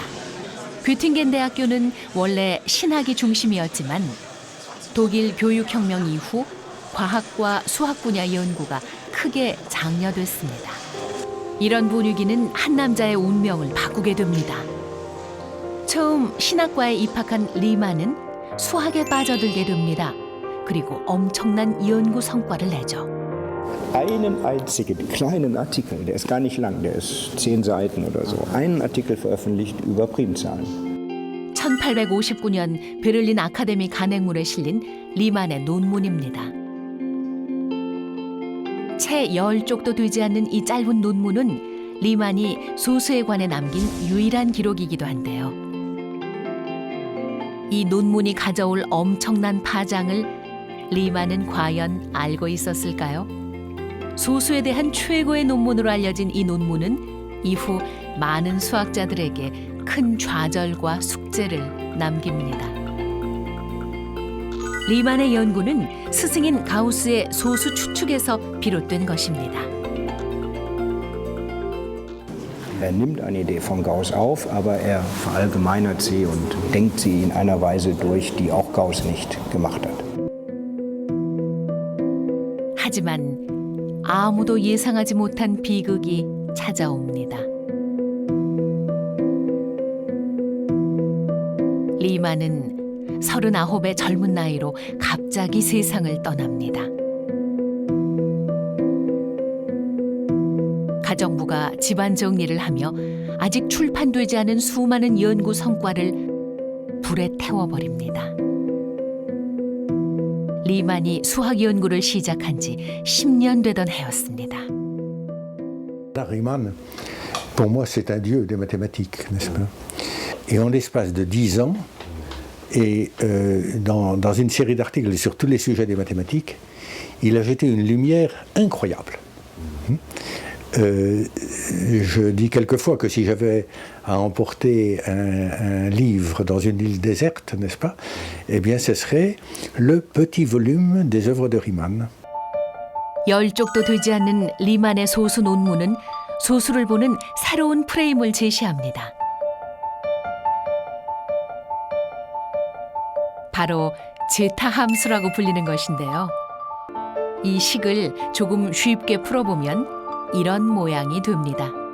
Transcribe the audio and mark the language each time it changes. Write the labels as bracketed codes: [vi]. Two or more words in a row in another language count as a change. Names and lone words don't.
[ko] 귀팅겐 대학교는 원래 신학이 중심이었지만 독일 교육혁명 이후 과학과 수학 분야 연구가 크게 장려됐습니다. 이런 분위기는 한 남자의 운명을 바꾸게 됩니다. 처음 신학과에 입학한 리만은 수학에 빠져들게 됩니다. 그리고 엄청난 연구 성과를 내죠. [de] Einen einzigen kleinen Artikel, der ist gar nicht lang, der ist 10 Seiten oder so, einen Artikel veröffentlicht über Primzahlen. [ko] 1859년 베를린 아카데미 간행물에 실린 리만의 논문입니다. 채 10쪽도 되지 않는 이 짧은 논문은 리만이 소수에 관해 남긴 유일한 기록이기도 한데요. 이 논문이 가져올 엄청난 파장을 리만은 과연 알고 있었을까요? 소수에 대한 최고의 논문으로 알려진 이 논문은 이후 많은 수학자들에게 큰 좌절과 숙제를 남깁니다. 리만의 연구는 스승인 가우스의 소수 추측에서 비롯된 것입니다. [de] Er nimmt eine Idee von Gauss auf, aber er verallgemeinert sie und denkt sie in einer Weise durch, die auch Gauss nicht gemacht hat. [ko] 하지만 아무도 예상하지 못한 비극이 찾아옵니다. 리만은 39의 젊은 나이로 갑자기 세상을 떠납니다. 가정부가 집안 정리를 하며 아직 출판되지 않은 수많은 연구 성과를 불에 태워버립니다. 리만이 수학 연구를 시작한 지 10년 되던 해였습니다. [fr] Riemann, pour moi, c'est un dieu des mathématiques, n'est-ce pas? Et en l'espace de 10 ans, et dans une série d'articles sur tous les sujets des mathématiques, il a jeté une lumière incroyable. Je dis quelquefois que si j'avais à emporter un livre dans une île déserte, n'est-ce pas? Eh bien, ce serait le petit volume des œuvres de Riemann. [ko] 10쪽도 되지 않는 리만의 소수 논문은 소수를 보는 새로운 프레임을 제시합니다. 바로 제타 함수라고 불리는 것인데요. 이 식을 조금 쉽게 풀어보면 이런 모양이 됩니다.